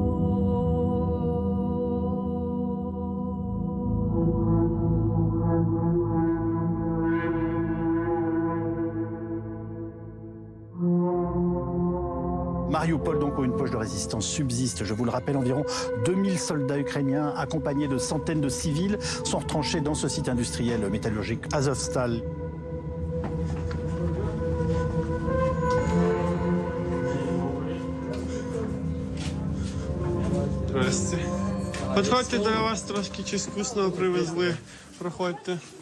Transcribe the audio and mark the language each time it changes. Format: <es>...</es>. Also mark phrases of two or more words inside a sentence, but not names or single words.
<fr>Mariupol, donc, où une poche de résistance subsiste. Je vous le rappelle, environ 2000 soldats ukrainiens, accompagnés de centaines de civils, sont retranchés dans ce site industriel métallurgique Azovstal.</fr> <ru>Здрасте.</ru> <uk>Підходьте, для вас трошки чись вкусного привезли. Проходьте.</uk>